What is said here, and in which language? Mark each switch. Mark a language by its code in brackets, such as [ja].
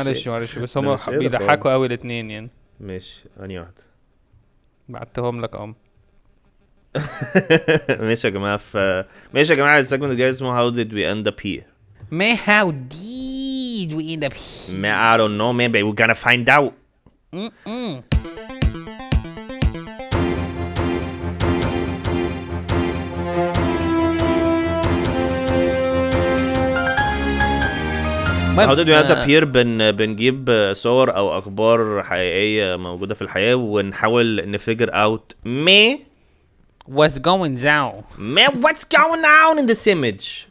[ar] معلش بس هم بيضحكوا قوي الاثنين يعني. ماشي انهي واحد؟ بعتهم لك ماشي يا جماعه ماشي يا جماعه السيجمنت الجاي اسمه [en] how did we end up here. Man, how did we end up here? Man, I don't know, man, but we're gonna find out. How did we end up here؟ [ar] بنجيب صور او اخبار حقيقيه موجوده في الحياه ونحاول نفجر [en] out what's going down. Man, what's going on in this image.